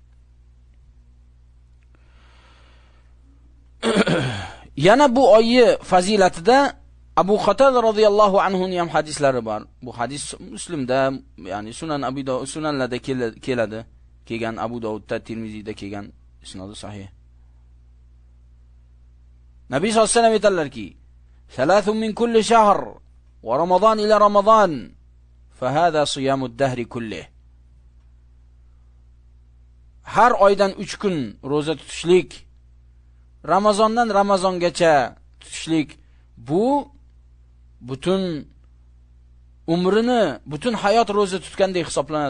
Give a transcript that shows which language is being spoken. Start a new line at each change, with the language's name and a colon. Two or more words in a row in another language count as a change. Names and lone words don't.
Uzbek: Yana bu oyni fazilatida Abu Qatada
Arabic: رضي الله عنه
Uzbek: ham hadislari bor. Bu hadis Muslimda, ya'ni Sunan Abi Dovud sunanlarda keladi. Kelgan Abu Dovudda, Tirmiziyda kelgan isnodi sahih. Nabiy
Arabic: صلى الله عليه وسلم
Uzbek: aytadilarki,
Arabic: "ثلاث من كل شهر ورمضان إلى رمضان فهذا صيام الدهر كله."
Uzbek: Har oydan 3 kun roza tutishlik, Ramazondan Ramazongacha tutishlik, bu butun umrini, butun hayot roza tutgandek hisoblanadi.